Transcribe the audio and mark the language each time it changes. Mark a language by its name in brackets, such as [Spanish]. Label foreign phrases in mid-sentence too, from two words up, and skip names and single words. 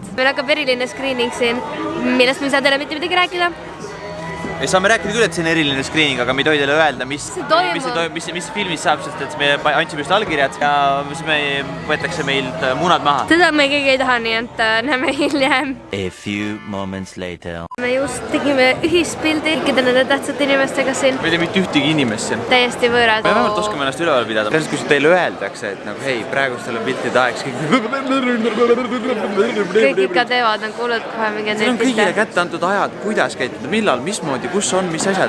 [Estonian] Meil hakkab eriline screening siin, millest me ei saa teile mitte midagi rääkida. Saame rääkida küll, et see on eriline screening, aga me ei tohi teile öelda, mis filmis saab, sest et me andsime just allkirjad ja siis me võetakse meilt munad maha. Teda me keegi ei taha, nii et näeme hiljem. [English] A few moments later. [Estonian] Me just tegime ühispildi kõikide nende tähtsate inimestega siin. Me ei tea mitte ühtegi inimest siin. Täiesti võõrad. Me vähemalt oskame ennast üleval pidada. Tähendab, kui teile öeldakse, et nagu hei, praegu teil on piltide aeg, kõik ikka teevad, on kuulnud kohe mingi need on kõigile kätte antud ajad, kuidas käituda, millal, mismoodi, kus on, mis asjad.